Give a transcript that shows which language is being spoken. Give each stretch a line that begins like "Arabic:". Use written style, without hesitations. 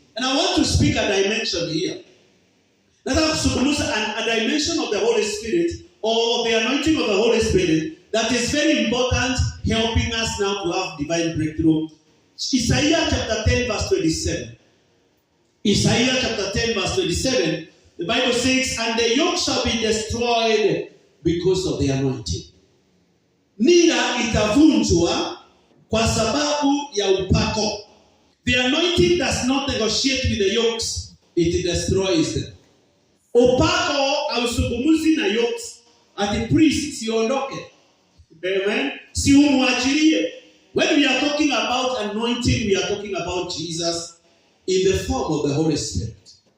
English: And I want to speak a dimension here.
Swahili: Nataka kuzungumza
English: a dimension of the Holy Spirit or the anointing of the Holy Spirit that is very important, helping us now to have divine breakthrough. Isaiah chapter 10 verse 27. Isaiah chapter 10 verse 27. The Bible says, and the yoke shall be destroyed because of the anointing.
Swahili: Nira itavunjwa kwa sababu ya upako.
English: The anointing does not negotiate with the yokes, it destroys them.
Swahili: Upako hausungumuzi na yokes. Ati priest siondoke. Amen. Si umwachilie.
English: When we are talking about anointing, we are talking about Jesus in the form of the Holy Spirit.